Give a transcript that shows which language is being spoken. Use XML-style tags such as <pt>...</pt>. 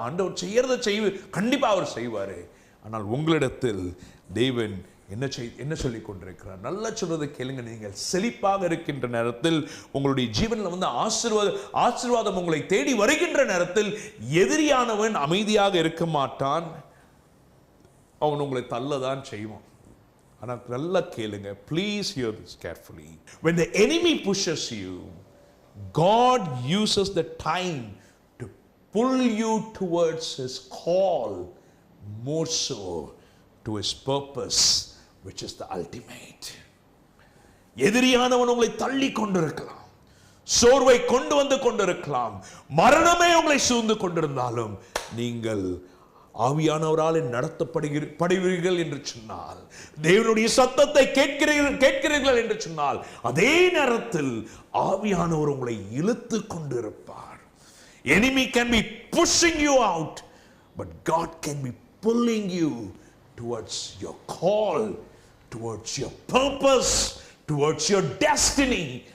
<ta>ஆண்டவர் செய்யறதை கண்டிப்பா அவர் செய்வாரு. ஆனால் உங்களிடத்தில் தேவன் என்ன சொல்லிக் கொண்டிருக்கிறார்? நல்லா சொல்றதை கேளுங்க. நீங்கள் செழிப்பாக இருக்கின்ற நேரத்தில், உங்களுடைய ஜீவனில் வந்து ஆசீர்வாதம் உங்களை தேடி வருகின்ற நேரத்தில் எதிரியானவன் அமைதியாக இருக்க மாட்டான், அவன் உங்களை தள்ளதான் செய்வான். ஆனால் நல்லா கேளுங்க,</ta> <en>please hear this carefully. When the enemy pushes you, God uses the time to pull you towards his call, more so to his purpose, which is the ultimate.</en> <ta>எதிரியானவன் உங்களை தள்ளி கொண்டிருக்கலாம், சோர்வை கொண்டு வந்து கொண்டிருக்கலாம், மரணமே உங்களை சூழ்ந்து கொண்டிருந்தாலும் நீங்கள் ஆவியானவரால் நடத்தப்படுவீர்கள் என்று சொன்னால், தேவனுடைய சத்தத்தை கேட்கிறீர்கள் என்று சொன்னால், அதே நேரத்தில் ஆவியானவர் உங்களை இழுத்து கொண்டிருப்பார்.</ta> <en>Enemy can be pushing you out, but God can be pulling you towards your call, towards your purpose, towards your destiny.</en>